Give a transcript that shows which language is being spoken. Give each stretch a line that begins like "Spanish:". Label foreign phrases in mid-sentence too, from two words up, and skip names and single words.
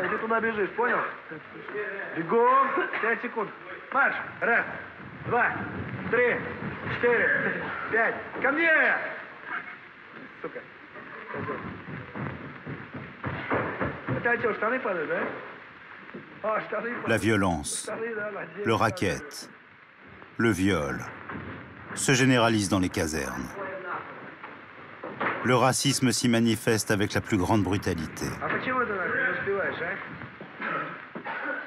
Russian: И ты туда бежишь, понял? Бегом! 5 секунд. Марш! 1, 2, 3, 4, 5. Ко мне! Сука. Это что, штаны падают, да? А, штаны падают.
French: La violence, le racket, le viol se généralisent dans les casernes. Le racisme s'y manifeste avec la plus grande brutalité.
Russian: А почему ты нахуй не успеваешь, а?